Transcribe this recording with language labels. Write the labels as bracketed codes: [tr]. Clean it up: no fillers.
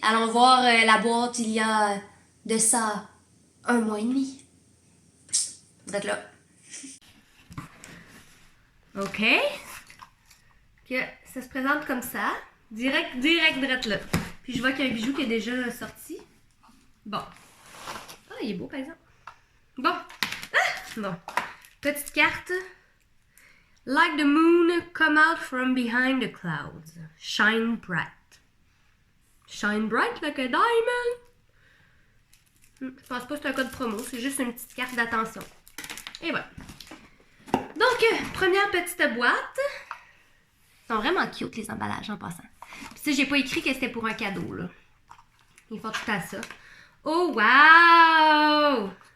[fr] Allons voir la boîte il y a de ça 1 mois et demi. Vous êtes là. OK. Que ça se présente comme ça. Direct là. Puis je vois qu'il y a un bijou qui est déjà sorti. Bon. Ah, il est beau, par exemple. Bon. Ah! Bon. Petite carte. [en] Like the moon, come out from behind the clouds. Shine bright. Shine bright like a diamond. [fr] Je pense pas que c'est un code promo, c'est juste une petite carte d'attention. Et voilà. Donc, première petite boîte. Ils sont vraiment cute, les emballages, en passant. Puis ça, j'ai pas écrit que c'était pour un cadeau, là. Ils font tout à ça. Oh, wow!